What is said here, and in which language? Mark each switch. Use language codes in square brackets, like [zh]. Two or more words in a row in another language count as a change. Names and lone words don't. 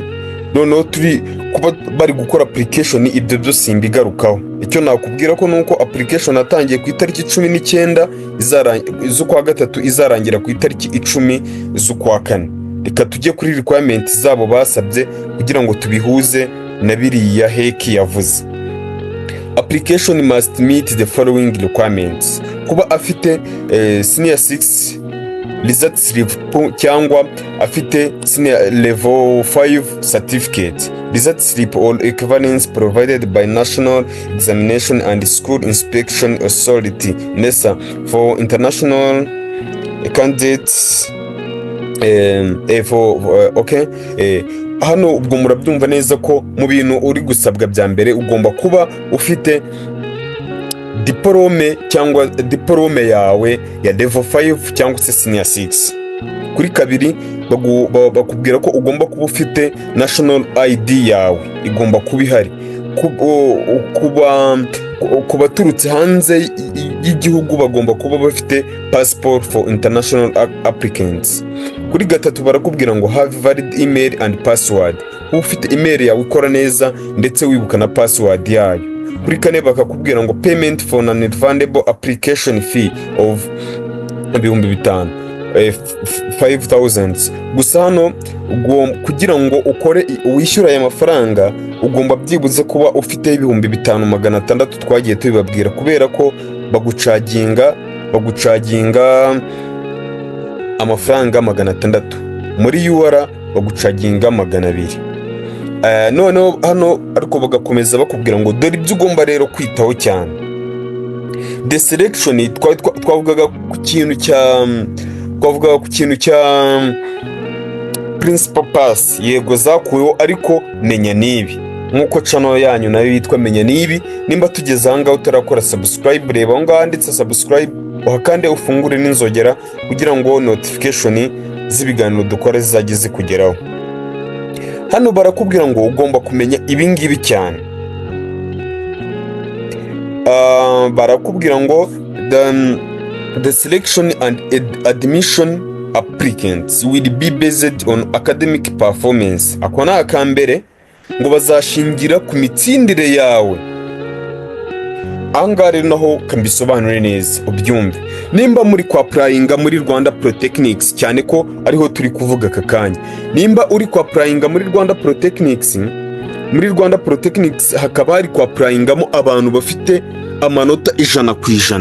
[rw] Noneho turi kuba bari gukora application, ibyo byose simbigarukaho. Icyo nakubwira ko nuko application atangiye ku itariki 19 z'ukwa gatatu izarangira ku itariki 10 z'ukwa kane. Reka tujye kuri requirements zabo basabye kugira ngo tubihuze na biriya Hex yavuze. [en] Application must meet the following requirements. [rw] Kuba afite [en] senior 6 result slip [rw] cyangwa afite [en] senior level 5 certificate, result slip or equivalence provided by National Examination and School Inspection Authority NESA for international candidates. [rw] Hano ubwo murabyumva neza ko mu bintu uri gusabwa bya mbere ugomba kuba ufite diplome yawe ya level 5 cyangwa se senior 6. Kuri kabiri bakubwira ko ugomba kuba ufite [en] national ID [rw] yawe igomba kuba ihari. Kuba baturutse hanze y'igihugu bagomba kuba bafite [en] passport for international applicants. [rw] Kuri gatatu barakubwira ngo [en] have valid email and password. [rw] Ufite email yawe ikora neza ndetse wibuka na password yayo. Kuri kane bakakubwira ngo [en] payment for non-refundable application fee of 5,000. [rw] Gusa hano kugira ngo ukore wishyura aya mafaranga ugomba byibuze kuba ufite 5,600 twagiye tubibabwira, kubera ko bagucaginga amafaranga 600, muri UR bagucaginga 200. Noneho hano ariko bagakomeza bakubwira ngo dore ibyo ugomba rero kwitaho cyane. [en] The selection [rw] twavugaga ku kintu cya [en] principal pass, [rw] yego zakuweho, ariko menya nibi nkuko channel yanyu nayo yitwa menya nibi. Nimba tugeze ahangaho utarakora subscribe, reba aho ngaho handitse subscribe uhakande ufungure n'inzogera kugira ngo notification z'ibiganiro dukora zizajye zikugeraho. Hano barakubwira ngo ugomba kumenya ibingibi cyane. Barakubwira ngo [en] the selection and admission applicants will be based on academic performance. [rw] Ako ni akambere ngo bazashingira ku mitsindire yawe. Ahangaha rero naho kambisobanure neza ubyumve. Nimba muri Kwapulayinga muri Rwanda Polytechnics, cyane ko ariho turi kuvuga aka kanya, nimba uri Kwapulayinga muri Rwanda Polytechnics, hakaba hari Kwapulayingamo abantu bafite amanota 100%.